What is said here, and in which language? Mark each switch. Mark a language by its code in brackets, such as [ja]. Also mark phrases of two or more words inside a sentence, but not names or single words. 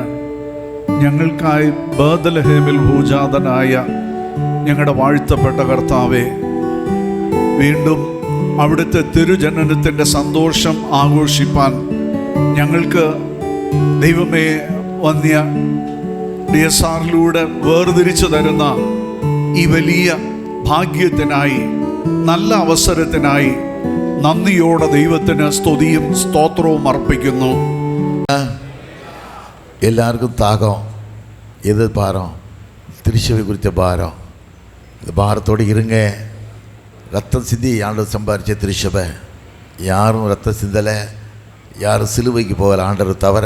[ml] ഞങ്ങൾക്കായി ബേത്ലഹേമിൽ ഭൂജാതനായ ഞങ്ങളുടെ വാഴ്ത്തപ്പെട്ട കർത്താവെ, വീണ്ടും അവിടുത്തെ തിരുജനനത്തിൻ്റെ സന്തോഷം ആഘോഷിപ്പാൻ ഞങ്ങൾക്ക് ദൈവമേ വന്യ DSRലൂടെ വേർതിരിച്ചു തരുന്ന ഈ വലിയ ഭാഗ്യത്തിനായി, നല്ല അവസരത്തിനായി നന്ദിയോടെ ദൈവത്തിന് സ്തുതിയും സ്തോത്രവും അർപ്പിക്കുന്നു. [ta] எல்லாருக்கும் தாகம், எது பாரம்? திருச்சபை குறித்த பாரம். இந்த பாரத்தோடு இருங்க. ரத்தம் சிந்தி ஆண்டவர் சம்பாரித்த திருச்சபை. யாரும் ரத்தம் சிந்தலை, யாரும் சிலுவைக்கு போகல ஆண்டவர் தவிர.